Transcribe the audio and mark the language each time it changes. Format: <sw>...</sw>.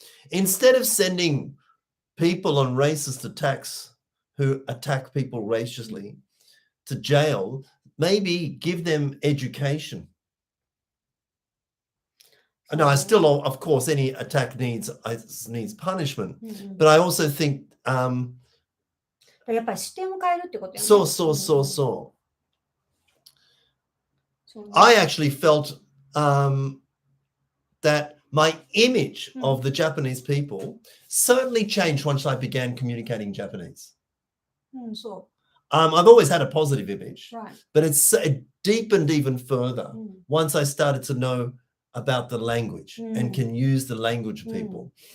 <en>Instead of sending people on racist attacks who attack people racially to jail, maybe give them education. No, I still, of course, any attack needs punishment, but I also think</en> <ja>やっぱり視点を変えるってことよね。そう。</ja> <en>I actually felt that my image of the Japanese people certainly changed once I began communicating Japanese. I've always had a positive image, but it deepened even further once I started to know about the language and can use the language of people.</en>